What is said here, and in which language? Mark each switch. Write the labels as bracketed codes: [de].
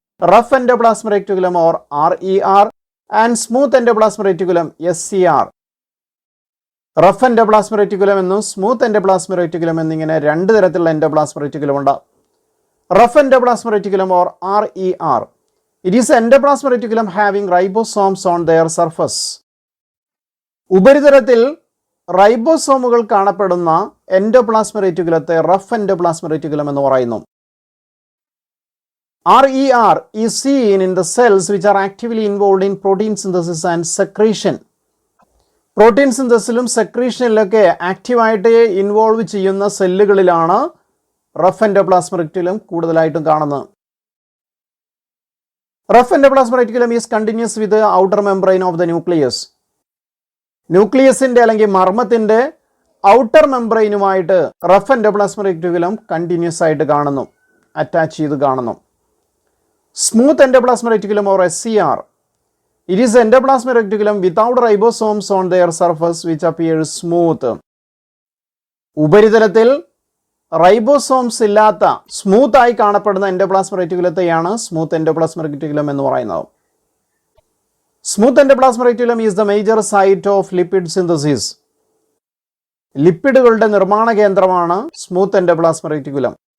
[en] Rough endoplasmic reticulum or RER and smooth endoplasmic reticulum SCR. [ml] Rough endoplasmic reticulum എന്നും smooth endoplasmic reticulum എന്നിങ്ങനെ രണ്ട് തരത്തിലുള്ള endoplasmic reticulum ഉണ്ട്. [en] Rough endoplasmic reticulum or RER. It is endoplasmic reticulum having ribosomes on their surface. [ml] ഉപരിതലത്തിൽ റൈബോസോമുകൾ കാണപ്പെടുന്ന endoplasmic റെറ്റിക്കുലത്തെ rough endoplasmic reticulum എന്ന് പറയുന്നു. [en] RER is seen in the cells which are actively involved in protein synthesis and secretion. [ml] Protein സിന്തസിലും സെക്രീഷനിലൊക്കെ ആക്റ്റീവായിട്ട് involve ചെയ്യുന്ന സെല്ലുകളിലാണ് rough endoplasmic reticulum കൂടുതലായിട്ടും കാണുന്നത്. [en] Rough endoplasmic reticulum is continuous with outer membrane of the nucleus. [ml] ന്യൂക്ലിയസിൻ്റെ അല്ലെങ്കിൽ മർമ്മത്തിൻ്റെ outer മെംബ്രെയിനുമായിട്ട് rough endoplasmic reticulum continuous ആയിട്ട് കാണുന്നു, attach ചെയ്ത് കാണുന്നു. [en] Smooth endoplasmic reticulum or SCR. It is endoplasmic reticulum without ribosomes on their surface which appears smooth. [ml] ഉപരിതലത്തിൽ ribosomes ഇല്ലാത്ത smooth ആയി കാണപ്പെടുന്ന endoplasmic റെറ്റിക്കുലത്തെയാണ് smooth endoplasmic reticulum എന്ന് പറയുന്നത്. [en] Smooth endoplasmic reticulum is the major site of lipid synthesis. [ml] ലിപ്പിഡുകളുടെ നിർമ്മാണ കേന്ദ്രമാണ് smooth endoplasmic reticulum.